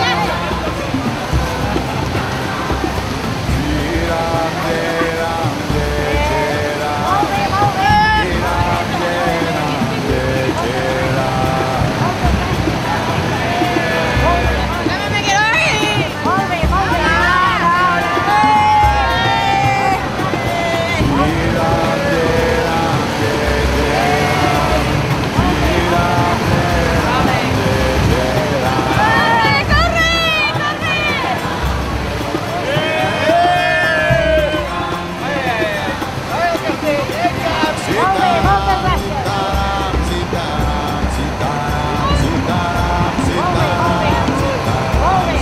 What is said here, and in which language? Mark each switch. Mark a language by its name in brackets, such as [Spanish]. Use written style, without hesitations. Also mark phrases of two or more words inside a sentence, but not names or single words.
[Hindi] श्री राम, जय राम, जय जय राम. [Catalan] Molt bé, molt bé. [Hindi] श्री राम, जय राम, जय जय राम. [Catalan] Molt bé, molt bé. [Hindi] श्री राम, जय राम, जय जय राम. श्री राम, जय राम, जय जय राम. [Catalan] Molt bé, moltes gràcies. [Hindi] Sitaram, Sitaram, Sitaram, Sitaram, [Catalan] Molt bé, molt bé. Molt bé.